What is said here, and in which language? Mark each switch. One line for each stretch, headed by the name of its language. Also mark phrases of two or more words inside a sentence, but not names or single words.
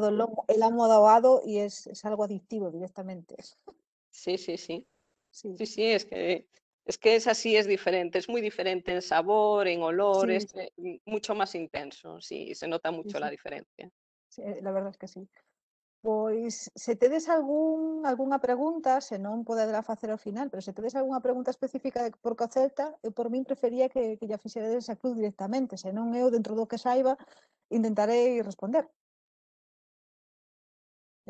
Spanish: probado el lomo ahogado y es algo adictivo directamente. Sí, sí, sí. Sí, Sí, sí, es que es así, es diferente, es muy diferente en sabor, en olor, sí, es mucho más intenso, sí, se nota sí, mucho la sí, diferencia. sí, la verdad es que sí.
Galician: Pois, se tedes algunha pregunta, se non poderá facer ao final, pero se tedes algunha pregunta específica de porco celta, eu por min prefería que lla fixeredes a cruz directamente, se non eu, dentro do que saiba, intentarei responder.